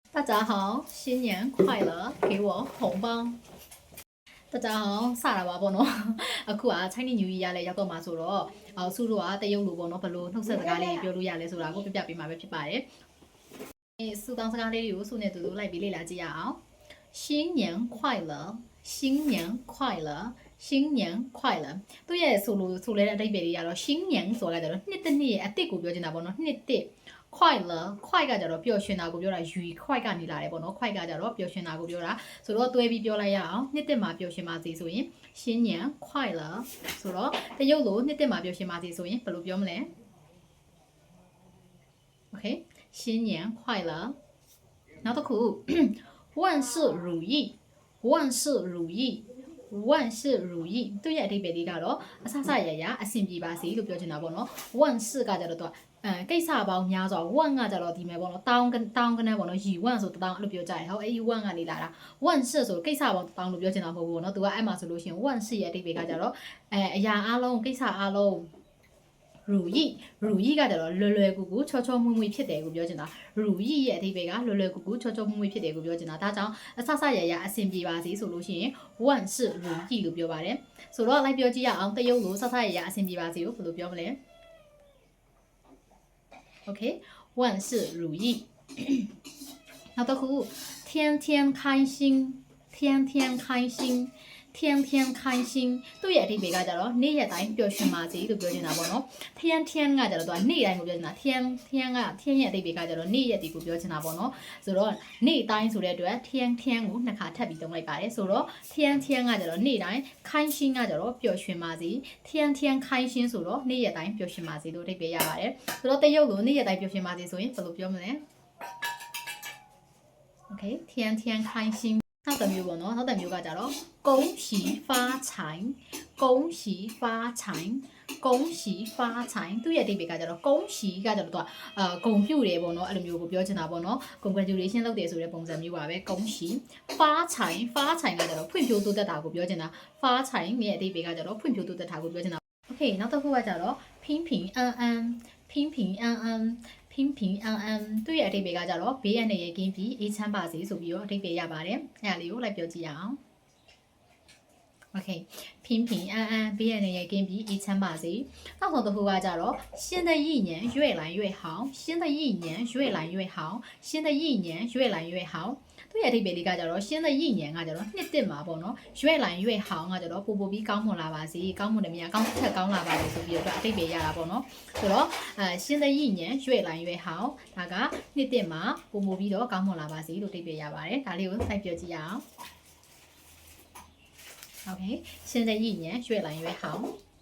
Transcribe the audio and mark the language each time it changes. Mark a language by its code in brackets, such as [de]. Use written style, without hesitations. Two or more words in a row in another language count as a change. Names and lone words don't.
[zh] 大家好，新年快乐，给我红包。大家好， [my] စတာပါပေါ့နော်အခုက [en] Chinese New Year [my] လည်းရောက်တော့မှာဆိုတော့စုတို့ကတရုတ်လိုပေါ့နော်ဘလို့နှုတ်ဆက်စကားလေးပြောလို့ရလဲဆိုတာကိုပြပြ ပေးမှာပဲဖြစ်ပါတယ်စုတောင်းစကားလေးတွေကိုစုနဲ့တူတူလိုက်ပြီးလေ့လာကြည့်ရအောင် [zh] 新年快乐新年快乐新年快乐 [my] သူရဲ့ဆိုလဲတဲ့အဓိပ္ပာယ်လေးကတော့新年ဆိုတာကြတော့နှစ်တစ်နှစ်ရဲ့အတစ်ကိုပြောချင်တာပေါ့နော်နှစ်တစ် [zh] 快乐快 [my] ကကြတော့ပျော်ရွှင်တာကိုပြောတာရွှေ快ကနေလာတယ်ပေါ့နော်快ကကြတော့ပျော်ရွှင်တာကိုပြောတာဆိုတော့တွဲပြီးပြောလိုက်ရအောင်နှစ်တစ်မှာပျော်ရွှင်ပါစေဆိုရင် [zh] 新年快乐 [my] ဆိုတော့တရုတ်လိုနှစ်တစ်မှာပျော်ရွှင်ပါစေဆိုရင်ဘယ်လိုပြောမလဲ Okay [zh] 新年快乐 [my] နောက်တစ်ခု [zh] 万事如意万事如意万事如意 [my] သူ့ရဲ့အဓိပ္ပာယ်လေးကတော့အဆဆရရအဆင်ပြေပါစေလို့ပြောချင်တာပေါ့နော်万事က ကြတော့ကိစ္စပေါင်းများစွာ1ကကြတော့ဒီမဲ့ပေါ့နော်တောင်းကနေပေါ့နော်ရီ1ဆိုတောင်းအဲ့လိုပြောကြတယ်ဟောအဲ့ဒီ1ကနေလာတာ1事ဆိုကိစ္စပေါင်းတောင်းလို့ပြောချင်တာမဟုတ်ဘူးပေါ့နော်သူကအဲ့မှာဆိုလို့ရှိရင်1事ရဲ့အဓိပ္ပာယ်ကကြတော့အရာအလုံးကိစ္စအလုံး如意ကကြတော့လွယ်ကူကူချောချောမွေ့မွေ့ဖြစ်တယ်ကိုပြောချင်တာ如意ရဲ့အဓိပ္ပာယ်ကလွယ်ကူကူချောချောမွေ့မွေ့ဖြစ်တယ်ကိုပြောချင်တာဒါကြောင့်အဆဆရရအဆင်ပြေပါစေဆိုလို့ရှိရင် [zh] 万事如意 [my] လို့ပြောပါတယ်ဆိုတော့လိုက်ပြောကြည့်ရအောင်တရုတ်လိုဆဆရရအဆင်ပြေပါစေကိုဘယ်လိုပြောမလဲ OK [zh] 万事如意 [my] နောက်တစ်ခု [zh] 天天开心天天开心天天开心 [my] သူ့ရဲ့အဓိပ္ပာယ်ကကြတော့နေ့ရက်တိုင်း ပျော်ရွှင်ပါစေလို့ပြောချင်တာပေါ့နော်天天ကကြတော့သူကနေ့တိုင်းကိုပြောချင်တာ天ရဲ့အဓိပ္ပာယ်ကကြတော့နေ့ရက်ဒီကိုပြောချင်တာပေါ့နော်ဆိုတော့နေ့တိုင်းဆိုတဲ့အတွက်天ကိုနှစ်ခါထပ်ပြီးသုံးလိုက်ပါတယ်ဆိုတော့天ကကြတော့နေ့တိုင်း开心ကကြတော့ပျော်ရွှင်ပါစေ [zh] 天开心 [my] ဆိုတော့နေ့ရက်တိုင်းပျော်ရွှင်ပါစေလို့အဓိပ္ပာယ်ရပါတယ်ဆိုတော့တရုတ်လိုနေ့ရက်တိုင်းပျော်ရွှင်ပါစေဆိုရင်ဘယ်လိုပြောမလဲ Okay [zh] 天开心 [my] နောက်တစ်မျိုးပေါ့နော်နောက်တစ်မျိုးကကြတော့ [zh] 恭喜发财恭喜发财恭喜发财 [my] သူ့ရဲ့အဓိပ္ပာယ်ကကြတော့恭喜ကကြတော့သူကဂုဏ်ပြုတယ်ပေါ့နော်အဲ့လိုမျိုးကိုပြောချင်တာပေါ့နော် congratulation လုပ်တယ်ဆိုတဲ့ပုံစံမျိုးပါပဲ [zh] 恭喜发财 [my] ကကြတော့ ဖွံ့ဖြိုးတိုးတက်တာကိုပြောချင်တာ发财ရဲ့အဓိပ္ပာယ်ကကြတော့ဖွံ့ဖြိုးတိုးတက်တာကိုပြောချင်တာ Okay နောက်တစ်ခုကကြတော့ [zh] 平平安安平平安安平平安安 [my] သူ့ရဲ့အဓိပ္ပာယ်ကကြတော့ဘေးအန္တရာယ်က င်းပြီးအေးချမ်းပါစေဆိုပြီးတော့အဓိပ္ပာယ်ရပါတယ်အဲ့ဒါလေးကိုလိုက်ပြောကြည့်ရအောင် Okay 平平安安ဘေးအန္တရာယ်ကင်းပြီးအေးချမ်းပါစေနောက်ဆုံးတစ် ခုကကြတော့ [zh] 新的一年越来越好新的一年越来越好新的一年越来越好 [my] သူ့ရဲ့အဓိပ္ပာယ်လေးကကြတော့ [zh] 新的一年 [my] ကကြတော့နှစ်တစ်မှာပေါ့နော်ရွေ့လိုက်ရွေ့ဟောင်းကကြတော့ပို့ပြီးကောင်းမွန်လာပါစေကောင်းမွန်တယ်များကောင်းထက်ကောင်းလာပါလေဆိုပြီးတော့အဓိပ္ပာယ်ရတာပေါ့နော်ဆိုတော့ [zh] 新的一年 [my] ရွေ့လိုက်ရွေ့ဟောင်းဒါကနှစ်တစ်မှာပို့ပြီးတော့ကောင်းမွန်လာပါစေလို့အဓိပ္ပာယ်ရပါတယ်ဒါလေးကိုစိုက်ပြောကြည့်ရအောင် OK [zh] 新的一年越来越好